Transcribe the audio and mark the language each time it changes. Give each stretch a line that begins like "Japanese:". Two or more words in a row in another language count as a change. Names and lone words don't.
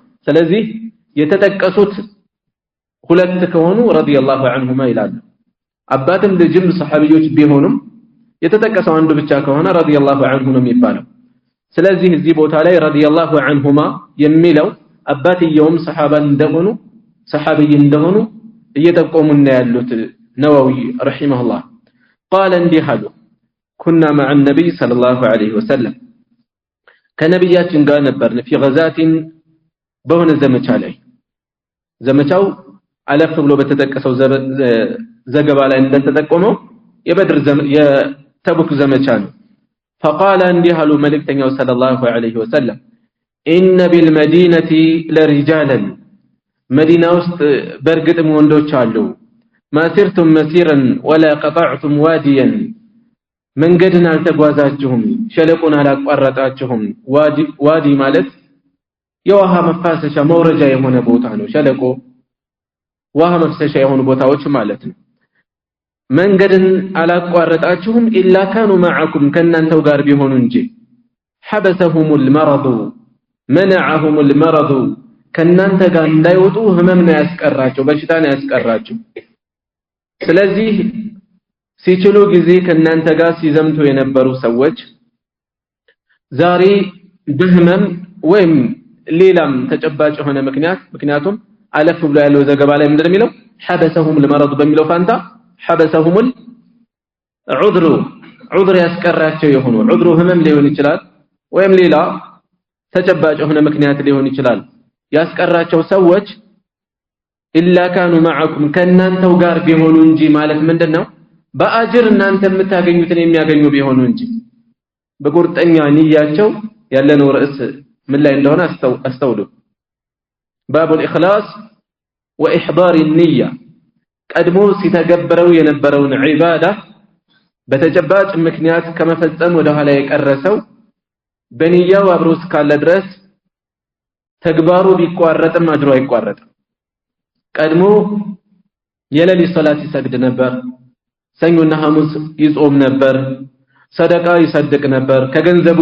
Amharic: ስለዚህ የተጠቀሱት ሁለት ከሆኑ
Arabic: رضي الله عنهما
Amharic: ይላሉ አባትም ልጅም ሰሃቢዎች ቢሆኑም የተጠቀሰው አንዱ ብቻ ከሆነ
Arabic: رضي الله عنه
Amharic: ነው የሚባለው ስለዚህ እዚህ ቦታ ላይ
Arabic: رضي الله عنهما
Amharic: የሚለው አባትየውም ሰሃቢይ እንደሆኑ እየጠቆሙና ያሉት ነወዊ ረሂመሁላህ قال እንዲህ አሉ
Arabic: كنا مع النبي صلى الله عليه وسلم
Amharic: ከነብያችን ጋር ነበርን
Arabic: في غزاة
Amharic: በሆነ ዘመቻ ላይ ዘመቻው አለፍ ብሎ በተጠቀሰው ዘገባ ላይ እንደተጠቆመው የበድር የተቡክ ዘመቻ ነው فقال እንዲህ አሉ መልእክተኛው
Arabic: صلى الله عليه وسلم إن بالمدينة لرجالا
Amharic: مدينة ውስጥ በርግጥም ወንዶች አሉ
Arabic: ما سرتم مسيرا ولا قطعتم واديا
Amharic: መንገድን አልተጓዛችሁም ሸለቆን አላቋረጣችሁም ዋዲ ማለት የውሃ መፋሰሻ መውረጃ የሆነ ቦታ ነው ሸለቆ ውሃ መፍሰሻ የሆኑ ቦታዎች ማለት ነው መንገድን አላቋረጣችሁም
Arabic: إلا كانوا معكم
Amharic: ከናንተው ጋር ቢሆኑ እንጂ
Arabic: حبسهم المرض منعهم
Amharic: المرض ከናንተ ጋር እንዳይወጡ ህመም ነው ያስቀራቸው በሽታ ነው ያስቀራቸው ስለዚህ ሲችሉ ጊዜ ከናንተ ጋር ሲዘምቱ የነበሩ ሰዎች ዛሬ በህመም ወይም ሌላም ተጨባጭ የሆነ ምክንያቱም አለፍ ብሎ ያለው ዘገባ ላይ ምንድነው የሚለው
Arabic: حبسهم المرض
Amharic: በሚለው ፋንታ حبسهم العذر ያስቀራቸው የሆኑ ዑذሩ ህመም ሊሆን ይችላል ወይም ሌላ ተጨባጭ የሆነ ምክንያት ሊሆን ይችላል ያስቀራቸው ሰዎች
Arabic: إلا كانوا معكم
Amharic: ከናንተው ጋር ቢሆኑ እንጂ ማለት ምንድነው በአጅር እናንተ የምታገኙትን የሚያገኙ ቢሆኑ እንጂ በቁርጠኛ ንያቸው ያለነው ርዕስ ምን ላይ እንደሆነ አስተውሉ
Arabic: باب الإخلاص وإحضار النية
Amharic: ቀድሞ ሲተገበረው የነበረውን ዒባዳ በተጨባጭ ምክንያት ከመፈጸም ወደ ኋላ የቀረሰው በንያው አብሮ እስካለ ድረስ ተግባሩ ቢቋረጥም አጅሩ አይቋረጥም ቀድሞ የሌሊት ሶላት ይሰግድ ነበር ሰኞና ሐሙስ ይጾም ነበር ሰደቃ ይሰድቅ ነበር ከገንዘቡ